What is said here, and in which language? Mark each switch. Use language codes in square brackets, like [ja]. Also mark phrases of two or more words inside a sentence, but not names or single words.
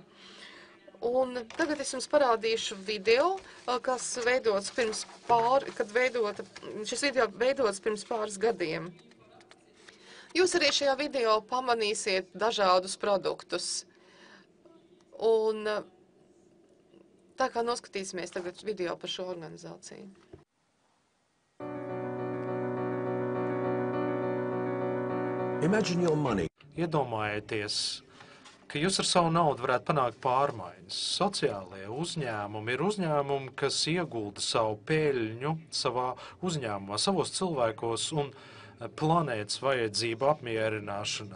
[lv] Un tagad es jums parādīšu video, kas veidots šis video veidots pirms pāris gadiem. Jūs arī šajā video pamanīsiet dažādus produktus. Un tā kā noskatīsimies tagad video par šo organizāciju. [en] Imagine your money. [lv] Iedomājieties, ka jūs ar savu naudu varētu panākt pārmaiņas. Sociālie uzņēmumi ir uzņēmumi, kas iegulda savu peļņu savā uzņēmumā, savos cilvēkos un planētas vajadzību apmierināšanā.